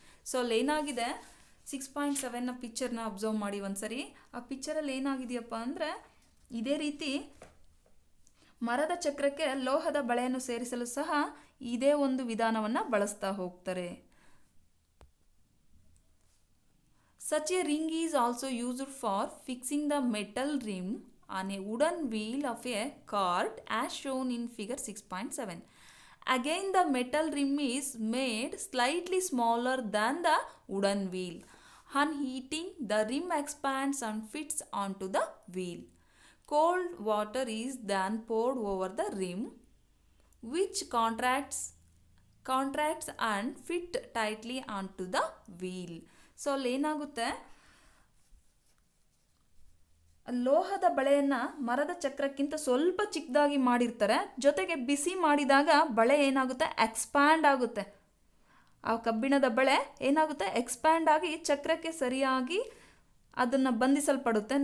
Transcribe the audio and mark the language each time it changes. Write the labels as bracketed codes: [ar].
[kn] So ಅಲ್ಲಿ ಏನಾಗಿದೆ, 6.7ನ ಪಿಕ್ಚರ್ನ observe ಮಾಡಿ ಒಂದ್ಸರಿ. ಆ ಪಿಕ್ಚರಲ್ಲಿ ಏನಾಗಿದೆಯಪ್ಪ ಅಂದರೆ, ಇದೇ ರೀತಿ ಮರದ ಚಕ್ರಕ್ಕೆ ಲೋಹದ ಬಳೆಯನ್ನು ಸೇರಿಸಲು ಸಹ ಇದೇ ಒಂದು ವಿಧಾನವನ್ನು ಬಳಸ್ತಾ ಹೋಗ್ತಾರೆ. [en] Such a ring is also used for fixing the metal rim on a wooden wheel of a cart as shown in figure 6.7. Again, the metal rim is made slightly smaller than the wooden wheel. On heating, the rim expands and fits onto the wheel. Cold water is then poured over the rim, which contracts and fit tightly onto the wheel. [kn] So ಅಲ್ಲಿ ಏನಾಗುತ್ತೆ, ಲೋಹದ ಬಳೆಯನ್ನು ಮರದ ಚಕ್ರಕ್ಕಿಂತ ಸ್ವಲ್ಪ ಚಿಕ್ಕದಾಗಿ ಮಾಡಿರ್ತಾರೆ. ಜೊತೆಗೆ ಬಿಸಿ ಮಾಡಿದಾಗ ಬಳೆ ಏನಾಗುತ್ತೆ, ಎಕ್ಸ್ಪ್ಯಾಂಡ್ ಆಗುತ್ತೆ. ಆ ಕಬ್ಬಿಣದ ಬಳೆ ಏನಾಗುತ್ತೆ, ಎಕ್ಸ್ಪ್ಯಾಂಡ್ ಆಗಿ ಚಕ್ರಕ್ಕೆ ಸರಿಯಾಗಿ ಅದನ್ನು ಬಂಧಿಸಲ್ಪಡುತ್ತೆ.